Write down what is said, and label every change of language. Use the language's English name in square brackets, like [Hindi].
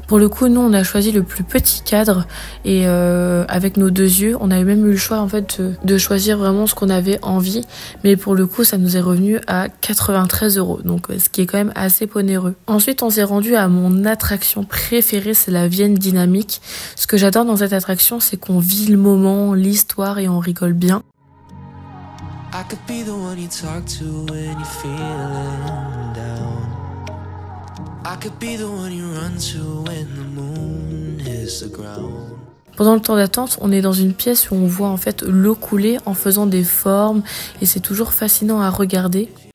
[French] Pour le coup, nous on a choisi le plus petit cadre et avec nos deux yeux, on avait même eu le choix en fait de choisir vraiment ce qu'on avait envie, mais pour le coup ça nous est revenu à 93 €, donc ce qui est quand même assez onéreux. Ensuite on s'est rendu à mon attraction préférée, c'est la Vienne Dynamique. Ce que j'adore dans cette attraction, c'est qu'on vit le moment, l'histoire et on rigole bien. [English] I could be the one you talk to when you're feeling down. I could be the one you run to when the moon hits the ground. [French] Pendant le temps d'attente, on est dans une pièce où on voit en fait l'eau couler en faisant des formes et c'est toujours fascinant à regarder.